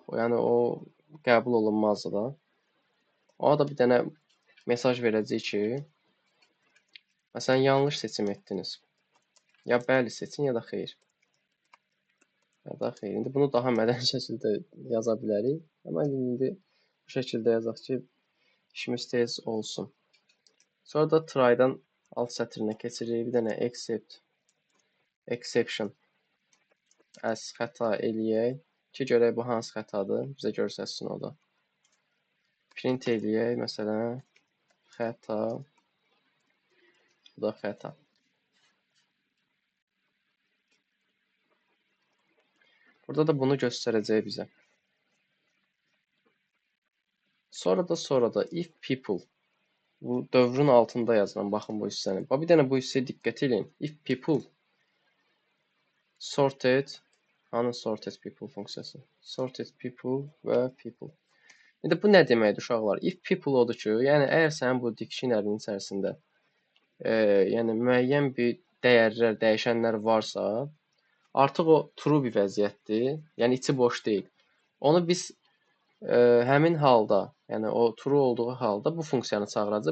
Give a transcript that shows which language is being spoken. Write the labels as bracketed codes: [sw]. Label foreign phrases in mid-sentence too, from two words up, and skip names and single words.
[az] Yəni o qəbul olunmazdı da. Ona da bir dənə mesaj verəcək ki, məsələn, yanlış seçim etdiniz. Ya bəli seçin, ya da xeyir. Ya da xeyir. İndi bunu daha mədəni şəkildə yaza bilərik. Amma indi bu şəkildə yazaq ki, işimiz tez olsun. Sonra da try-dan alt sətrinə keçirik. Bir dənə [en] except exception as [az] xəta eləyək ki, görək bu hansı xətadır, bizə göstərsin o da. Print eləyək, məsələn, xəta, bu da xəta. Burada da bunu göstərəcək bizə. Sonra da [en] if people, [az] bu dövrün altında yazılan, baxın bu hissəni. Bir dənə bu hissəyə diqqət edin. [en] If people sorted, [az] hanı [en] sorted people [az] funksiyası? [en] Sorted people [az] və people. İndi bu nə deməkdir uşaqlar? [en] If people [az] odur ki, yəni əgər sənin bu dictionary-nin içərisində yəni müəyyən bir dəyərlər, dəyişənlər varsa, artıq o true bir vəziyyətdir. Yəni içi boş deyil. Onu biz həmin halda, yəni o true olduğu halda bu funksiyanı çağıracaq.